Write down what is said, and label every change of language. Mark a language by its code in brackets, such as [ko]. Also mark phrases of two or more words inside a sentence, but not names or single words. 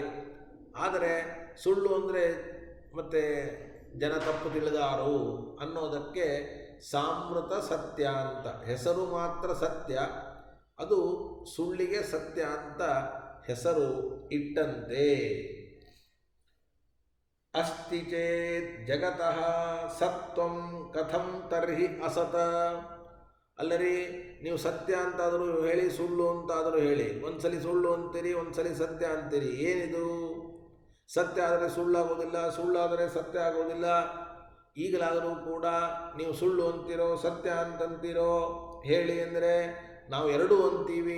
[kn] ಆದರೆ ಸುಳ್ಳು ಅಂದರೆ ಮತ್ತೆ ಜನ ತಪ್ಪು ತಿಳಿದಾರು ಅನ್ನೋದಕ್ಕೆ ಸಾವೃತ ಸತ್ಯ ಅಂತ ಹೆಸರು ಮಾತ್ರ ಸತ್ಯ, ಅದು ಸುಳ್ಳಿಗೆ ಸತ್ಯ ಅಂತ ಹೆಸರು ಇಟ್ಟಂತೆ. [sa] ಅಸ್ತಿ ಚೇತ್ ಜಗತಃ ಸತ್ವಂ ಕಥಂ ತರ್ಹಿ ಅಸತ. [kn] ಅಲ್ಲರಿ ನೀವು ಸತ್ಯ ಅಂತಾದರೂ ಹೇಳಿ, ಸುಳ್ಳು ಅಂತಾದರೂ ಹೇಳಿ. ಒಂದ್ಸಲಿ ಸುಳ್ಳು ಅಂತೀರಿ, ಒಂದ್ಸಲಿ ಸತ್ಯ ಅಂತೀರಿ. ಏನಿದು? ಸತ್ಯ ಆದರೆ ಸುಳ್ಳಾಗೋದಿಲ್ಲ, ಸುಳ್ಳಾದರೆ ಸತ್ಯ ಆಗೋದಿಲ್ಲ. ಈಗಲಾದರೂ ಕೂಡ ನೀವು ಸುಳ್ಳು ಅಂತೀರೋ ಸತ್ಯ ಅಂತಂತೀರೋ ಹೇಳಿ ಅಂದರೆ ನಾವು ಎರಡೂ ಅಂತೀವಿ.